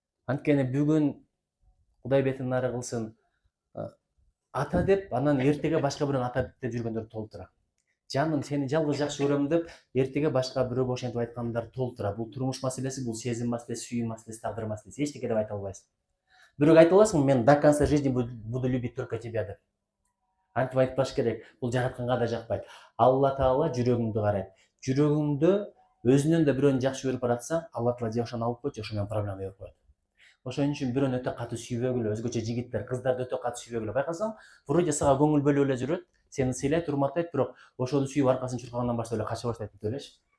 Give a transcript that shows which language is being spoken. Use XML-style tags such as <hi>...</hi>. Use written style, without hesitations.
<ky>Анткени бүгүн Кудай бетин нары кылсын, ата деп, анан эртеге башка бирөөнү ата деп жүргөндөр толтура. Жаным, сени жалгыз жакшы көрөм деп, эртеге башка бирөөгө ошентип айткандар толтура. Бул турмуш маселеси, бул сезим маселеси, сүйүү маселеси, тагдыр маселеси. Эчтеке деп айта албайсың. Бирөөгө айта аласың, мен</ky> <ru>до конца жизни буду любить только тебя</ru> <ky>деп. Антип айтпаш керек. Бул жаратканга да жакпайт. Алла Таала жүрөгүңдү карайт. Жүрөгүңдө өзүнөн да бирөөнү жакшы көрүп баратсаң, Алла Таала же ошону алып койчу, ошо менен проблема берип коет. Ошон үчүн бирөөнү өтө катуу сүйбөгүлө, өзгөчө жигиттер, кыздарды өтө катуу сүйбөгүлө. Байкасаң, вроде сага көңүл бөлүп эле жүрөт, сени сыйлайт, урматтайт, бирок ошону сүйүп аркасын чуркагандан баштап эле кача баштайт деп элечи.</ky>